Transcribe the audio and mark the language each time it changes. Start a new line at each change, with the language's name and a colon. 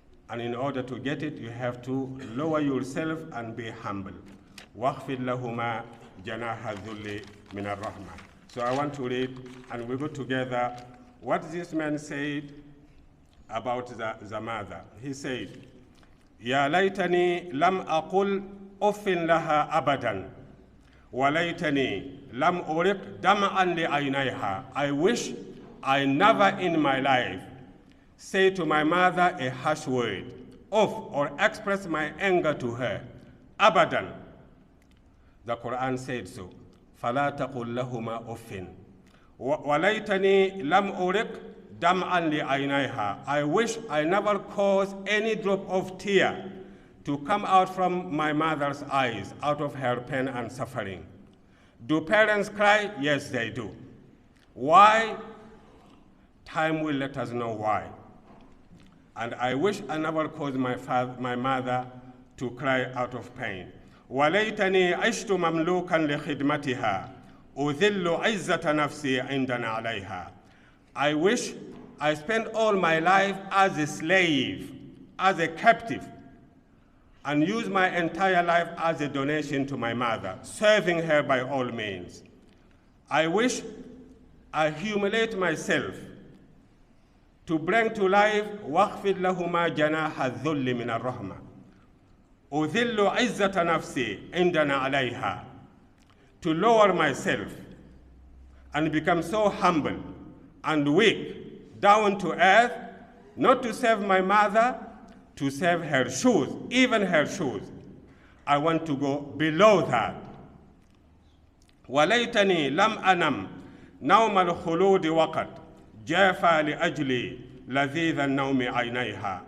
English: And in order to get it, you have to lower yourself and be humble.
Arabic: وَاخْفِضْ لَهُمَا جَنَاحَ الذُّلِّ مِنَ الرَّحْمَةِ.
English: So I want to read, and we go together, what this man said about the mother. He said,
Arabic: يا ليتني لم أقل أف لها أبدا وليتني لم أرق دمعا لعينيها.
English: I wish I never in my life say to my mother a harsh word, or express my anger to her. Abadan. The Quran said so.
Arabic: فلا تقل لهما أف وليتني لم أرق دمعا لعينيها.
English: I wish I never caused any drop of tear to come out from my mother's eyes out of her pain and suffering. Do parents cry? Yes, they do. Why? Time will let us know why. And I wish I never caused my mother to cry out of pain.
Arabic: وليتني عشت مملوكا لخدمتها أذل عزة نفسي عندنا عليها.
English: I wish I spent all my life as a slave, as a captive, and use my entire life as a donation to my mother, serving her by all means. I wish I humiliate myself to bring to life
Arabic: وَاخْفِضْ لَهُمَا جَنَاحَ الذُّلِّ مِنَ الرَّحْمَةِ أُذِلُّ عِزَّةَ نَفْسِي عِنْدَنَا عَلَيْهَا.
English: To lower myself and become so humble and weak, down to earth, not to save my mother, to save her shoes, even her shoes. I want to go below that.
Arabic: وَلَيْتَنِي لَمْ أَنَمْ نَوْمَ الْخُلُودِ وَقَدْ جَافَى لِأَجْلِي لَذِيذَ النَّوْمِ عَيْنَيْهَا.